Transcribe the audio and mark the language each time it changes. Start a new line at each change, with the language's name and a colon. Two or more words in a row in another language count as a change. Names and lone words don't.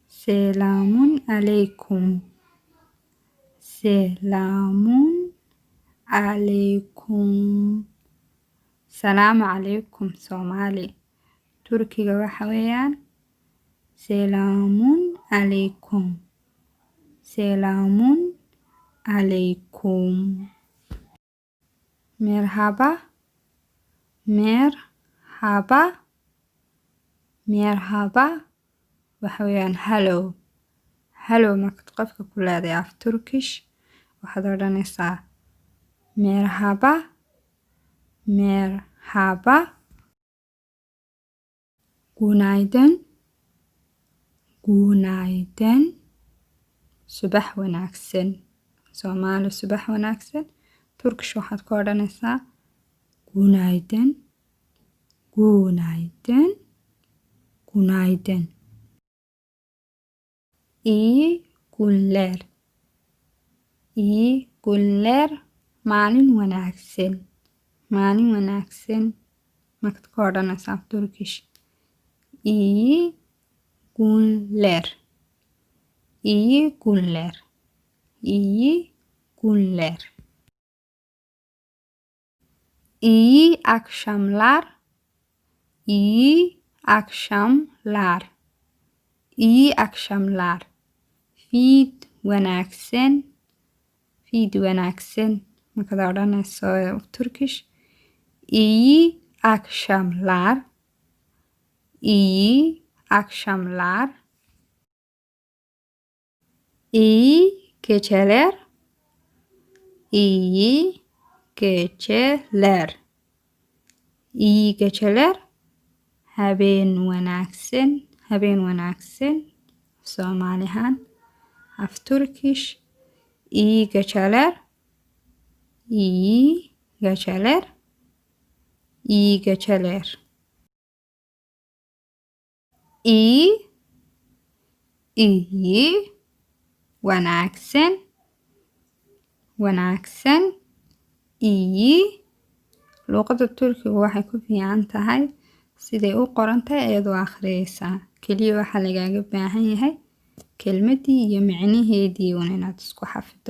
Turkish: Selamun aleyküm. Selamun aleyküm.
Somali: Salaamu calaykum Soomaali. Turkiga waxa weeyaan
Turkish: Selamun aleyküm. Selamun aleyküm. Merhaba. Merhaba. Merhaba.
Somali: Waxa weeyaan hello. Hello markaad qofka ku leedahay af Turkish waxaad odhanaysaa merhaba.
Turkish: Merhaba. Günaydın. Günaydın.
Somali: Subax wanaagsan. Soomaali subax wanaagsan. Turkish waxaad ku odhanaysaa günaydın.
Turkish: Günaydın. Günaydın. İyi günler. İyi günler.
Somali: Maalin wanaagsan. Maalin wanaagsan. Markaad ku odhanaysaa af Turkish.
Turkish: İyi günler. İyi günler. İyi günler. İyi akşamlar. İyi akşamlar. İyi akşamlar.
Somali: Fiid wanaagsan. Fiid wanaagsan. Markaad odhanayso Turkish.
Turkish: İyi akşamlar. İyi akşamlar. İyi geceler. İyi geceler. İyi geceler.
Somali: Habeen wanaagsan. Habeen wanaagsan. Soomaali ahaan af Turkish.
Turkish: İyi geceler. İyi geceler. İyi geceler. İyi. İyi.
Somali: Wanaagsan. Wanaagsan. İyi. Luqadda Turkiga waxay ku fiican tahay siday u qoran tahay ayaad u akhriyaysaa. Keliya waxaa lagaaga baahan yahay kelmaddii iyo micnaheedii uun inaad isku xafido.